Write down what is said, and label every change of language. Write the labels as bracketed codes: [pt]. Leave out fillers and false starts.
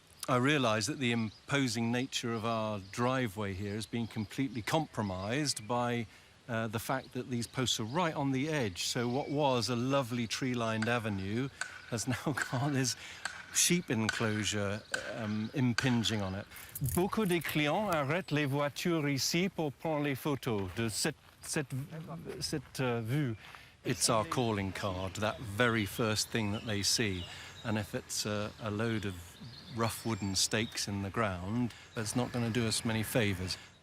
[en] I realise that the imposing nature of our driveway here has been completely compromised by the fact that these posts are right on the edge. So what was a lovely tree-lined avenue has now got this sheep enclosure impinging on it. [fr] Beaucoup de clients arrêtent les voitures ici pour prendre les photos de cette vue. [en] It's our calling card, that very first thing that they see. And if it's a load of rough wooden stakes in the ground, that's not going to do us many favours.